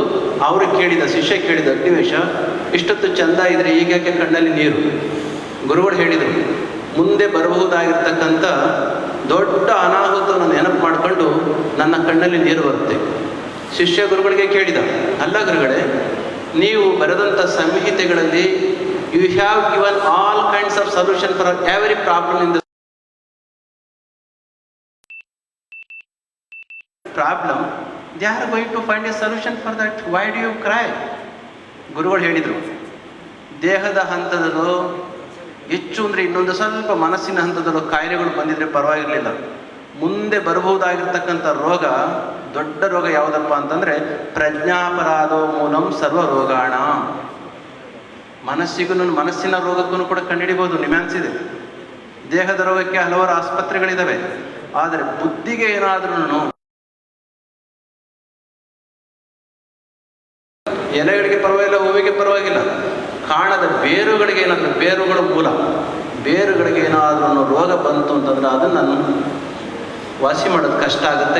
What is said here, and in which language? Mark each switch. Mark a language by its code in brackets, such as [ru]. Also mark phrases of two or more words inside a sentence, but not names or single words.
[kn] ಅವರು ಕೇಳಿದ, ಶಿಷ್ಯ ಕೇಳಿದ, ಅಗ್ನಿವೇಶ ಇಷ್ಟೊತ್ತು ಚಂದ ಇದ್ರೆ ಈಗ ಯಾಕೆ ಕಣ್ಣಲ್ಲಿ ನೀರು? ಗುರುಗಳು ಹೇಳಿದರು, ಮುಂದೆ ಬರಬಹುದಾಗಿರ್ತಕ್ಕಂಥ ದೊಡ್ಡ ಅನಾಹುತವನ್ನು ನೆನಪು ಮಾಡಿಕೊಂಡು ನನ್ನ ಕಣ್ಣಲ್ಲಿ ನೀರು ಬರುತ್ತೆ. ಶಿಷ್ಯ ಗುರುಗಳಿಗೆ ಕೇಳಿದ, ಅಲ್ಲ ಗುರುಗಳೇ, ನೀವು ಬರೆದಂಥ ಸಂಹಿತೆಗಳಲ್ಲಿ [en] you have given all kinds of solution for every problem in the problem. They are going to find a solution for that. Why do you cry? [kn] ಗುರುಗಳು ಹೇಳಿದರು, ದೇಹದ ಹಂತದಲ್ಲೂ ಹೆಚ್ಚು ಅಂದರೆ ಇನ್ನೊಂದು ಸ್ವಲ್ಪ ಮನಸ್ಸಿನ ಹಂತದಲ್ಲೂ ಕಾಯಿಲೆಗಳು ಬಂದಿದ್ರೆ ಪರವಾಗಿರಲಿಲ್ಲ. ಮುಂದೆ ಬರಬಹುದಾಗಿರ್ತಕ್ಕಂಥ ರೋಗ, ದೊಡ್ಡ ರೋಗ ಯಾವುದಪ್ಪ ಅಂತಂದರೆ [sa] ಪ್ರಜ್ಞಾಪರಾಧೋ ಮೂಲಂ ಸರ್ವ ರೋಗಾಣ. [kn] ಮನಸ್ಸಿನ ರೋಗಕ್ಕೂ ಕೂಡ ಕಂಡುಹಿಡಿಬೋದು. ನಿಮ್ಯಾನ್ಸ್ ಇದೆ. ದೇಹದ ರೋಗಕ್ಕೆ ಹಲವಾರು ಆಸ್ಪತ್ರೆಗಳಿದ್ದಾವೆ. ಆದರೆ ಬುದ್ಧಿಗೆ ಏನಾದ್ರೂ ಎಲೆಗಳಿಗೆ ಪರವಾಗಿಲ್ಲ, ಹೂವಿಗೆ ಪರವಾಗಿಲ್ಲ, ಕಾಣದ ಬೇರುಗಳಿಗೆ ಏನಾದರೂ, ಬೇರುಗಳ ಮೂಲ, ಬೇರುಗಳಿಗೆ ಏನಾದ್ರೂ ರೋಗ ಬಂತು ಅಂತಂದ್ರೆ ಅದನ್ನು ವಾಸಿ ಮಾಡೋದು ಕಷ್ಟ ಆಗುತ್ತೆ.